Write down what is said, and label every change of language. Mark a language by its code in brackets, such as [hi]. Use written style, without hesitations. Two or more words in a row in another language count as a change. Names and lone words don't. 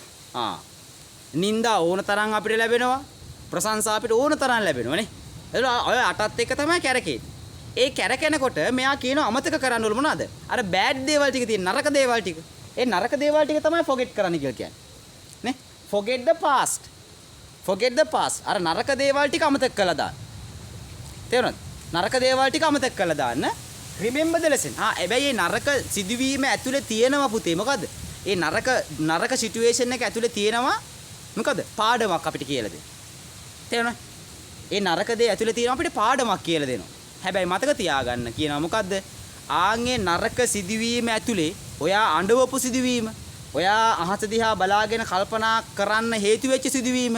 [si] නිന്ദා ඕන තරම් අපිට ලැබෙනවා. ප්‍රශංසා අපිට ඕන තරම් ලැබෙනවා නේ. ඒක ඔය අටත් එක තමයි කැරකෙන්නේ. ඒ කැරකෙනකොට මෙයා කියනවා අමතක කරන්න ඕන මොනවද? අර බෑඩ් දේවල් ටික තියෙන නරක දේවල් ටික. ඒ නරක දේවල් ටික තමයි forget කරන්න කියලා කියන්නේ. නේ? [en] Forget the past. Forget the past. [si] අර නරක දේවල් ටික අමතක කළා දාන්න. තේරුණාද? නරක දේවල් ටික අමතක කළා දාන්න. [en] Remember the lesson. [si] හැබැයි මේ නරක සිදුවීම ඇතුලේ තියෙනවා පුතේ. මොකද්ද? ඒ නරක සිටුේෂන් එක ඇතුලේ තියෙනවා මොකද්ද? පාඩමක් අපිට කියලා දෙන්න. තේරුණා? ඒ නරක දේ ඇතුලේ තියෙනවා අපිට පාඩමක් කියලා දෙනවා. හැබැයි මතක තියාගන්න කියනවා මොකද්ද? ආන්ගේ නරක සිදුවීම ඇතුලේ ඔයා අඬවපු සිදුවීම, ඔයා අහස දිහා බලාගෙන කල්පනා කරන්න හේතු වෙච්ච සිදුවීම.